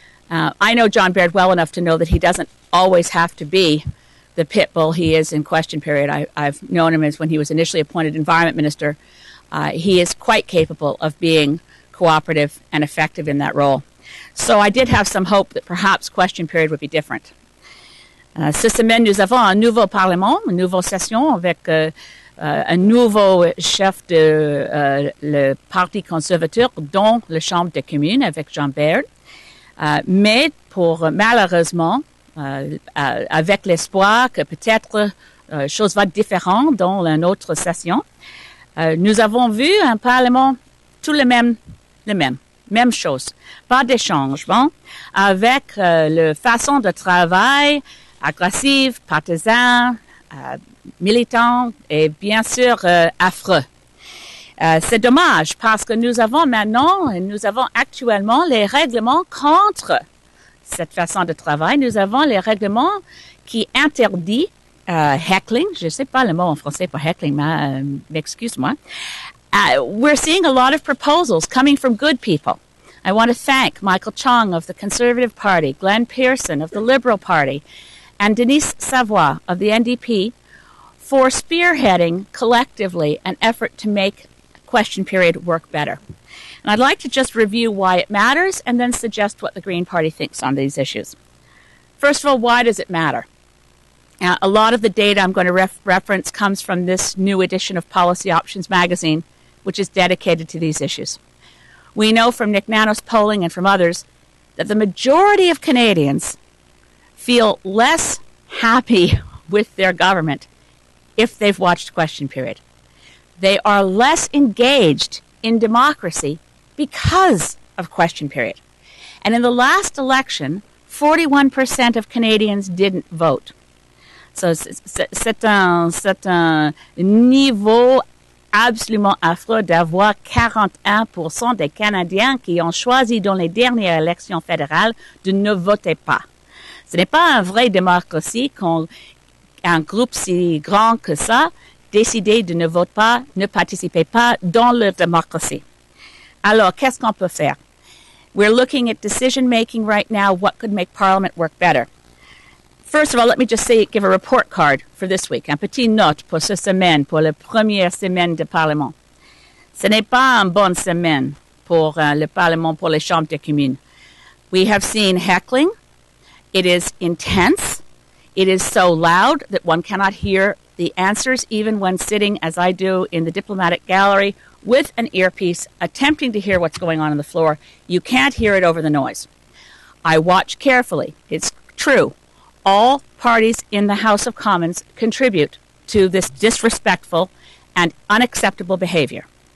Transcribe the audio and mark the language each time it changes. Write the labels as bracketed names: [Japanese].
[English] I know John Baird well enough to know that he doesn't always have to be the pit bull he is in question period. I've known him as when he was initially appointed Environment Minister. He is quite capable of being cooperative and effective in that role. So I did have some hope that perhaps question period would be different. [French] Cette semaine, nous avons un nouveau Parlement, une nouvelle session avec un nouveau chef de le Parti conservateur dans la Chambre des communes avec Jean Baird. Mais malheureusement, avec l'espoir que peut-être chose va différente dans une autre session, nous avons vu un Parlement tout le même chose, pas de changement, avec la façon de travail agressive, partisan, militant et bien sûr affreux. C'est dommage parce que nous avons actuellement les règlements contre cette façon de travail. Nous avons les règlements qui interdisent heckling. Je ne sais pas le mot en français pour heckling, mais excuse-moi. [English] We're seeing a lot of proposals coming from good people. I want to thank Michael Chong of the Conservative Party, Glenn Pearson of the Liberal Party, and Denise Savoy of the NDP for spearheading collectively an effort to make question period work better. And I'd like to just review why it matters and then suggest what the Green Party thinks on these issues. First of all, why does it matter? A lot of the data I'm going to reference comes from this new edition of Policy Options magazine, which is dedicated to these issues. We know from Nick Nano's polling and from others that the majority of Canadians feel less happy with their government if they've watched question period. They are less engaged in democracy because of question period. And in the last election, 41% of Canadians didn't vote. [French] So c'est un niveau absolument affreux d'avoir 41% des Canadiens qui ont choisi dans les dernières élections fédérales de ne voter pas. Ce n'est pas une vraie démocratie quand un groupe si grand que ça décide de ne voter pas, ne participer pas dans la démocratie. Alors, qu'est-ce qu'on peut faire? [English] We're looking at decision-making right now, what could make Parliament work better. First of all, let me just give a report card for this week. [French] Un petit note pour cette semaine, pour la première semaine de Parlement. Ce n'est pas une bonne semaine pour le Parlement, pour les chambres des communes. [English] We have seen heckling. It is intense. It is so loud that one cannot hear the answers, even when sitting, as I do, in the diplomatic gallery with an earpiece, attempting to hear what's going on the floor. You can't hear it over the noise. I watch carefully. It's true. All parties in the House of Commons contribute to this disrespectful and unacceptable behavior.